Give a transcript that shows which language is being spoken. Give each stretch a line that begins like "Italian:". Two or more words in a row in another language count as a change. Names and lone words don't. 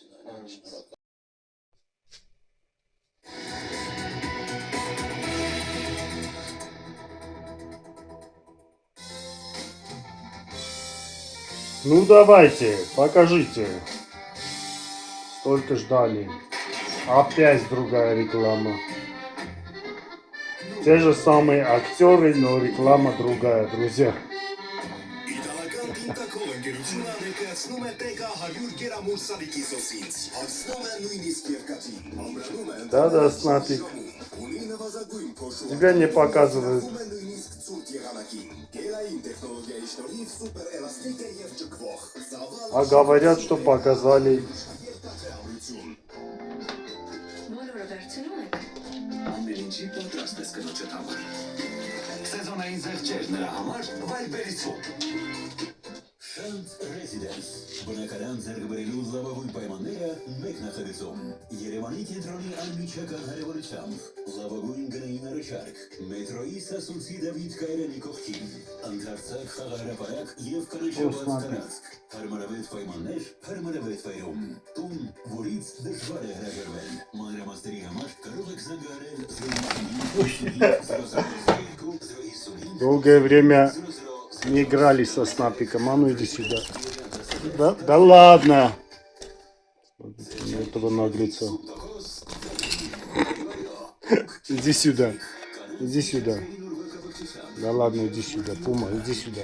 Russian: Ну давайте, покажите. Столько ждали. Опять другая реклама. Те же самые актеры, но реклама другая, друзья.
Armenian: Իտալական Տինտակոլ ընկերությունը ներկայացնում է TK100 գերամուր սալիկի սոսից։ Հասնում է նույնիսկ երկաթին։ Ամրանում է
Russian: Да-да, Снапик.
Armenian: ունի նվազագույն փոշու։
Russian: Тебя не показывают.
Armenian: Հասնում է նույնիսկ ցուրտ եղանակին։ Գերային տեխնոլոգիայի շնորհիվ սուպեր էլաստիկ է եւ ճկվող։
Russian: А говорят, что показали.
Armenian: Բոլորը վերցնում եք։ Ամեն ինչի պատրաստ ես կնոջդ համար։ Սեզոնային զեղչեր նրա համար վայրբերիցում։ Շանթ Ռեզիդենս բնակարան ձեռք բերելու լավագույն պայմանները մեկ նախագծում։ Երևանի կենտրոնի անմիջական հարևանությամբ լավագույն գնային առաջարկ, մետրոյի Սասունցի Դավիթ Կայարանի կողքին, ընդարձակ խաղահրապարակ եւ կանաչապատ տարածք, հարմարավետ պայմաններ, հարմարավետ վայրում, տուն, որից դժվար է հրաժարվել։ Մանրամասների համար կարող եք զանգահարել 050
Russian: Долгое время не играли со Снапиком. А ну иди сюда. Да ладно. Этого наглеца. Иди сюда. Иди сюда. Да ладно, иди сюда. Пума, иди сюда.